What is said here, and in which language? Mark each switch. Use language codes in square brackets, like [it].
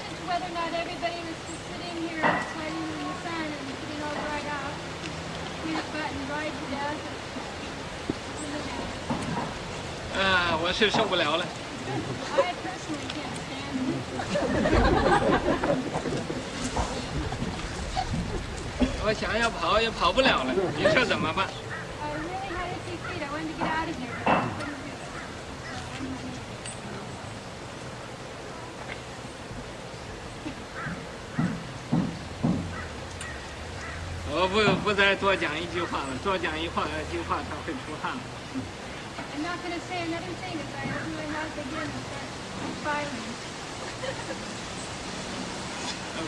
[en] Whether or not everybody was just sitting here sweating in the sun and getting all dried out, peanut butter and dried to death. [zh] 我是受不了了。 [en] I personally can't stand it. [zh] 我想要跑也跑不了了，你说怎么办？ [en] I really had itchy feet. I wanted to get out of here, but I couldn't do it. [zh] 我不再多讲一句话了，多讲一句话他会出汗了。 [en] I'm not going to say another thing as I really have to begin and start filing.